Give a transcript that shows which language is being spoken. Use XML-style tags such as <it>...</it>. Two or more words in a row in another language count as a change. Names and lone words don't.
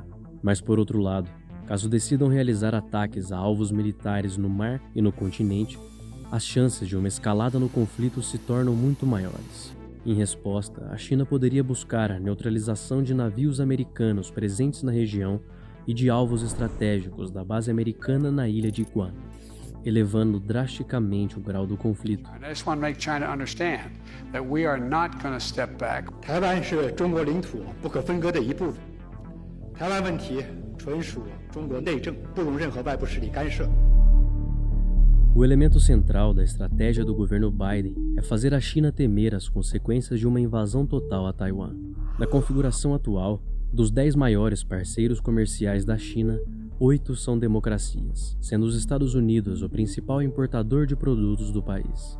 <pt>Mas por outro lado, caso decidam realizar ataques a alvos militares no mar e no continente, as chances de uma escalada no conflito se tornam muito maiores. Em resposta, a China poderia buscar a neutralização de navios americanos presentes na região e de alvos estratégicos da base americana na ilha de Guam, elevando drasticamente o grau do conflito.</pt> <en>I just want to make China understand that we are not going to step back.</en> <zh>台湾是中国领土不可分割的一部分，台湾问题纯属中国内政，不容任何外部势力干涉。</zh> <pt>O elemento central da estratégia do governo Biden é fazer a China temer as consequências de uma invasão total a Taiwan. Na configuração atual, dos 10 maiores parceiros comerciais da China, 8 são democracias, sendo os Estados Unidos o principal importador de produtos do país.</pt>